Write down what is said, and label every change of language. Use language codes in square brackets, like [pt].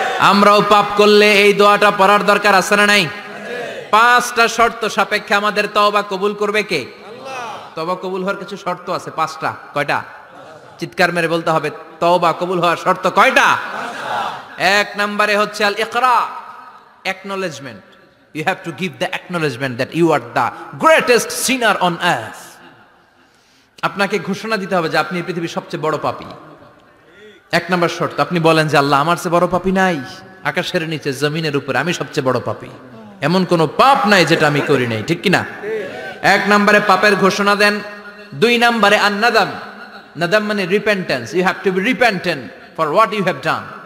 [bn] আমরাও পাপ করলে এই দোয়াটা পড়ার দরকার আছে না নাই? 5টা শর্ত সাপেক্ষে আমাদের তওবা কবুল করবে কে? আল্লাহ। তওবা কবুল হওয়ার কিছু শর্ত আছে, 5টা। কয়টা? চিৎকার মেরে বলতে হবে, তওবা কবুল হওয়ার শর্ত কয়টা? 1 নম্বরে হচ্ছে আল ইকরা, acknowledgement. [en] You have to give the acknowledgement that you are the greatest sinner on earth. [bn] আপনাকে ঘোষণা দিতে হবে যে আপনি পৃথিবীর সবচেয়ে বড় পাপী। 1 নম্বর শর্ত, আপনি বলেন যে আল্লাহ, আমার চেয়ে বড় পাপী নাই, আকাশের নিচে জমিনের উপরে আমি সবচেয়ে বড় পাপী, এমন কোন পাপ নাই যেটা আমি করি নাই, ঠিক কি না? 1 নম্বরে পাপের ঘোষণা দেন। 2 নম্বরে আন-নাদাম, নাদাম মানে repentance, [en] You have to be repentant for what you have done.